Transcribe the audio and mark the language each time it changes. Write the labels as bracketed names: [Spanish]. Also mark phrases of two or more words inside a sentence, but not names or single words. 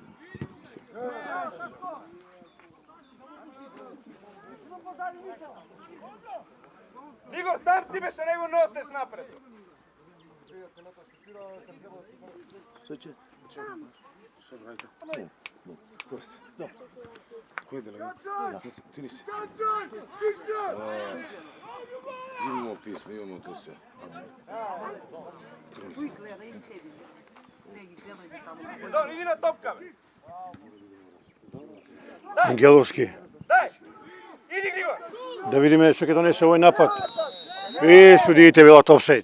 [Macedonian] Игор, сам ти беше, не го носеш напред. Кој е делегат? Ти ли си? [Serbian] Имамо писмо, имamo to sve. [Macedonian] Едон, иди на топка, бе. Ангеловски. Дај! Иди, Григор! Да видиме што ќе донесе овој напад. И судиите велат офсайд.